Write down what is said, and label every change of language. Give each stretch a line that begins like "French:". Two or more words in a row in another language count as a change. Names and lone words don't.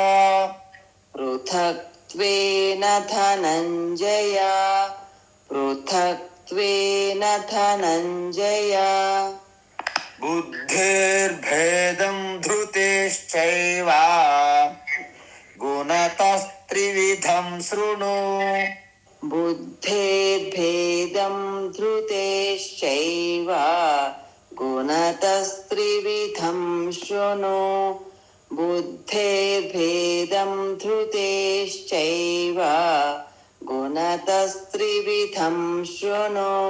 Sanskrit: పృథక్త్వేన ధనంజయ పృథక్త్వేన ధనంజయ బుద్ధేర్భేదం ధృతేశ్చైవ ధృతేర్భేదం శృణు. बुद्धेर्भेदं धृतेश्चैव गुणतस्त्रिविधं शृणु बुद्धेर्भेदं धृतेश्चैव गुणतस्त्रिविधं शृणु